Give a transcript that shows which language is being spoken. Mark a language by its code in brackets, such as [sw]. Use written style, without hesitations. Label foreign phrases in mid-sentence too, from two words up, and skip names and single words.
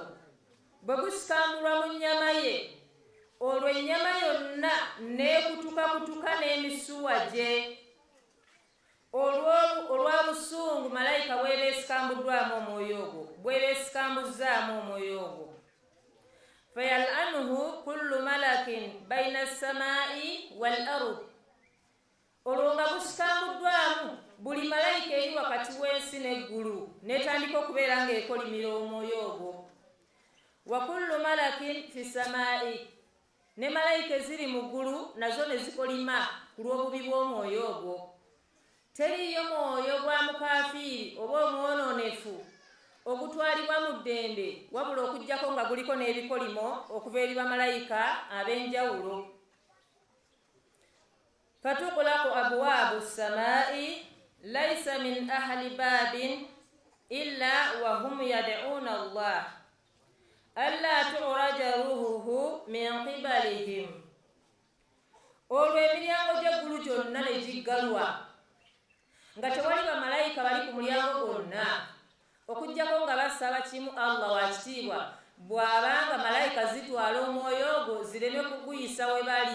[lg] Bwe gusikambulwa mu nnyama ye, olwo ennyama yonna neekutukakutuka n'emisuwa gye. Olwa busungu malayika bw'eba esikambuddwamu omwoyo ogwo, bw'eba esikambuzzaamu omwoyo ogwo. [ar] فيلعنه كل ملك بين السماء والأرض. [lg] Olwo nga gusikambuddwamu buli malayika eri wakati w'ensi n'eggulu n'etandika okubeera ng'ekolimira omwoyo ogwo. [ar] وكل ملك في السماء, [lg] ne malayika eziri mu ggulu nazo ne zikolima ku lw'obubi bw'omwoyo ogwo. Teriyo mwoyo gwa mukafiiri oba omwonoonefu ogutwalibwa mu ddembe wabula okuggyako nga guliko n'ebikolimo okuva eri bamalayika ab'enjawulo. [ar] فتغلق أبواب السماء ليس من أهل باب إلا وهم يدعون الله ألا تعرج روحه من قبلهم. [lg] Olwo emiryango gy'eggulu gyonna ne giggalwa nga tewali bamalayika bali ku mulyango gwonna okuggyako nga basaba kimu Allah wa kitiibwa bw'abanga malayika zitwala omwoyo ogwo zireme kuguyisa we bali.